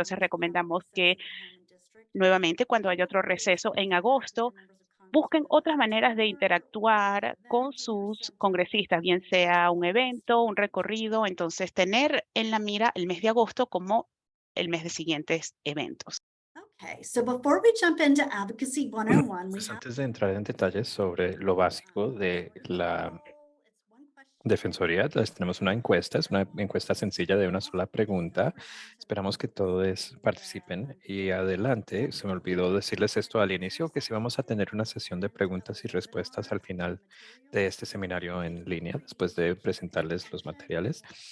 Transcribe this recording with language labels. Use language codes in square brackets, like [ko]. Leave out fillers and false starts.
[es] Entonces, recomendamos que nuevamente, cuando haya otro receso en agosto, busquen otras maneras de interactuar con sus congresistas, bien sea un evento, un recorrido. Entonces, tener en la mira el mes de agosto como el mes de siguientes eventos. [en] Okay, so before we jump into Advocacy 101, we [es] Pues [en] have [es] antes de entrar en detalles sobre lo básico de la Defensoría, les tenemos una encuesta, es una encuesta sencilla de una sola pregunta. Esperamos que todos participen y adelante. Se me olvidó decirles esto al inicio, que sí vamos a tener una sesión de preguntas y respuestas al final de este seminario en línea, después de presentarles los materiales.